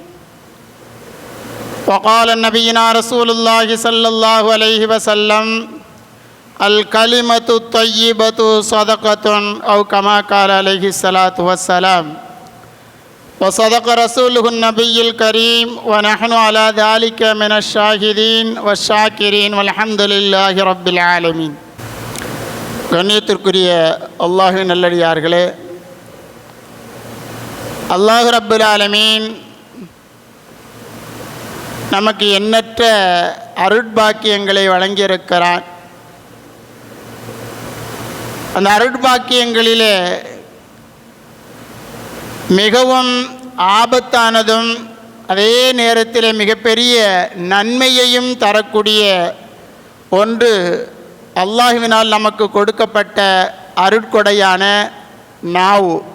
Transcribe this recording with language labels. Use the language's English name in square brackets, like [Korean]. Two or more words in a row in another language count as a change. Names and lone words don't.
[Arabic] وقال نبينا رسول الله صلى الله عليه وسلم الكلمة الطيبة صدقة أو كما قال عليه الصلاة والسلام. وصدق رسوله النبي الكريم ونحن على ذلك من الشاهدين والشاكرين والحمد لله رب العالمين. [Tamil] கண்ணியத்திற்குரிய அல்லாஹ்வின் நல்லடியார்களே, [Arabic] الله رب العالمين [Tamil] நமக்கு எண்ணற்ற அருட்பாக்கியங்களை வழங்கியிருக்கிறான். அந்த அருட்பாக்கியங்களிலே மிகவும் ஆபத்தானதும் அதே நேரத்தில் மிகப்பெரிய நன்மையையும் தரக்கூடிய ஒன்று அல்லாஹ்வினால் நமக்கு கொடுக்கப்பட்ட அருட்கொடையான நாவு.